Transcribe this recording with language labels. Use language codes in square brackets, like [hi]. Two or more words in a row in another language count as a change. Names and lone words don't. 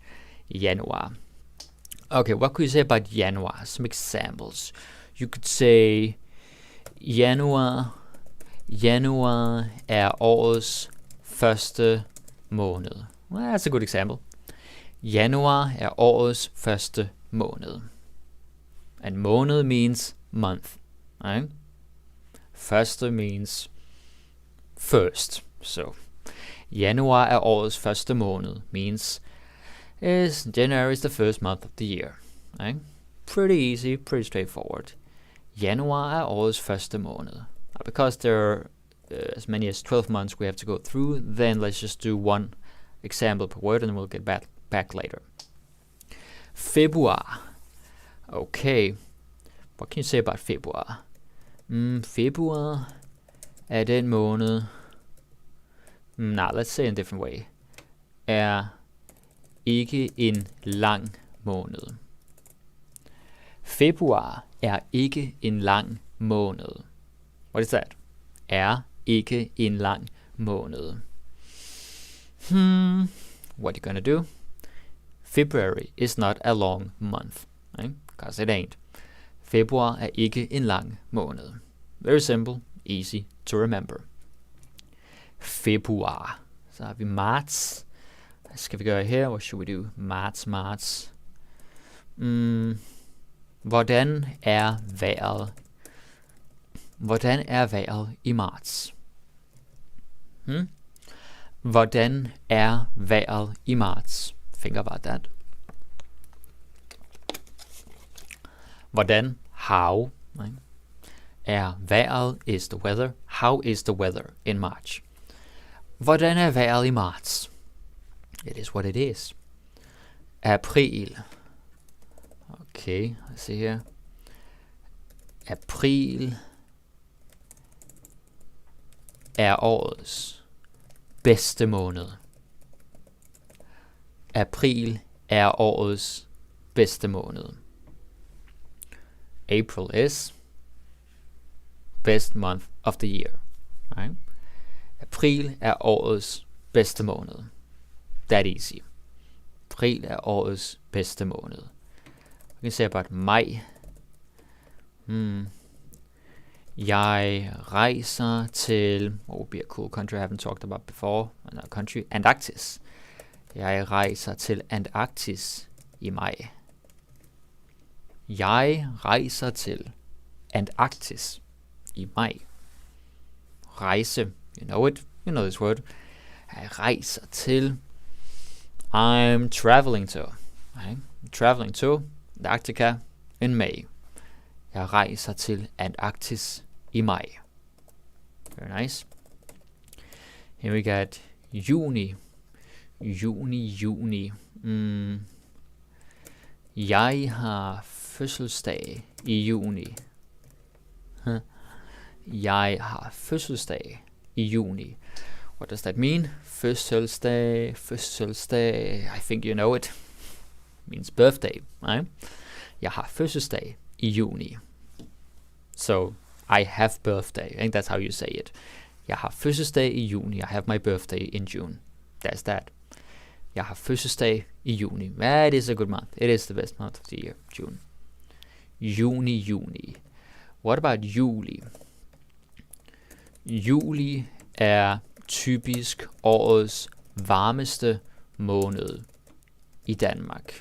[da] Januar. [en] Okay, what could you say about Januar? Some examples. You could say [da] Januar er årets første måned. [en] Well, that's a good example. [da] Januar er årets første måned. [en] And måned means month. Right? Første means first. So, [da] Januar er årets første måned [en] means January is the first month of the year. Right? Pretty easy, pretty straightforward. [da] Januar er årets første måned. [en] Because there are as many as 12 months we have to go through, then let's just do one example per word and we'll get back later. [da] Februar. Okay. [en] What can you say about februar? [da] Februar er den måned. [en] Let's say in a different way. [da] Er ikke en lang måned. Februar er ikke en lang måned. [en] What is that? [da] Er ikke en lang måned. [en] What are you gonna do? February is not a long month. Right? Because it ain't. [da] Februar er ikke en lang måned. [en] Very simple, easy to remember. [da] Februar. Så har vi marts. Hvad skal vi gøre her? [en] What should we do? [da] Marts. Hvordan er vejret? Hvordan er vejret i marts? Hvordan er vejret i marts? [en] Think about that. Hvordan? How. Right? [da] Er vejret [en] is the weather. How is the weather in March? [da] Hvordan er vejret i marts? [en] It is what it is. April. Okay, let's see here. [da] April er årets bedste måned. April er årets bedste måned. [en] April is best month of the year. Right? [da] April er årets bedste måned. [en] That easy. [da] April er årets bedste måned. [en] We can say about maj. [da] Jeg rejser til, [en] what would be a cool country I haven't talked about before, another country, [da] Antarktis. Jeg rejser til Antarktis i maj. Jeg rejser til Antarktis i maj. Rejse, [en] you know it, you know this word. [da] Jeg rejser til, [en] I'm traveling to, okay? Traveling to Antarctica in May. [da] Jeg rejser til Antarktis i maj. [en] Very nice. Here we got juni. [da] Juni. Jeg har fødselsdag i juni. Jeg har fødselsdag i juni. [en] What does that mean? Fødselsdag. I think you know it. Means birthday, right? [da] Jeg har fødselsdag i juni. [en] So, I have birthday. I think that's how you say it. [da] Jeg har fødselsdag i juni. [en] I have my birthday in June. That's that. [da] Jeg har fødselsdag i juni. [en] It is a good month. It is the best month of the year, June. Juni. What about juli? [da] Juli er typisk årets varmeste måned i Danmark.